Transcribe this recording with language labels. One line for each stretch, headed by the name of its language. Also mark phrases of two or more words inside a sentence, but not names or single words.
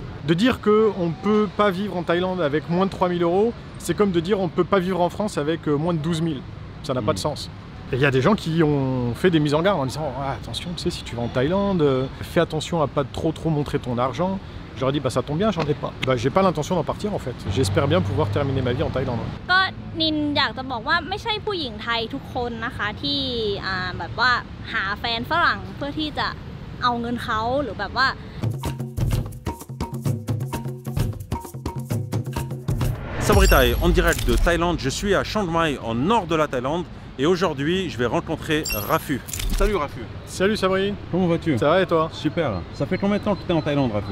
French: De dire qu'on ne peut pas vivre en Thaïlande avec moins de 3000 €, c'est comme de dire on ne peut pas vivre en France avec moins de 12 000. Ça n'a pas de sens. Et il y a des gens qui ont fait des mises en garde en disant oh, attention, tu sais, si tu vas en Thaïlande, fais attention à pas trop montrer ton argent. Je leur dis bah ça tombe bien, j'en ai pas. Bah j'ai pas l'intention d'en partir en fait. J'espère bien pouvoir terminer ma vie en Thaïlande.
Thai: ก็นินอยากจะบอกว่าไม่ใช่ผู้หญิงไทยทุกคนนะคะที่แบบว่าหาแฟนฝรั่งเพื่อที่จะเอาเงินเขาหรือแบบว่า
French: Sabritai, en direct de Thaïlande, je suis à Chiang Mai, en nord de la Thaïlande, et aujourd'hui je vais rencontrer Rafu. Salut Rafu. Salut Sabri. Comment vas-tu? Ça va et toi? Super. Ça fait combien de temps que tu es en Thaïlande, Rafu?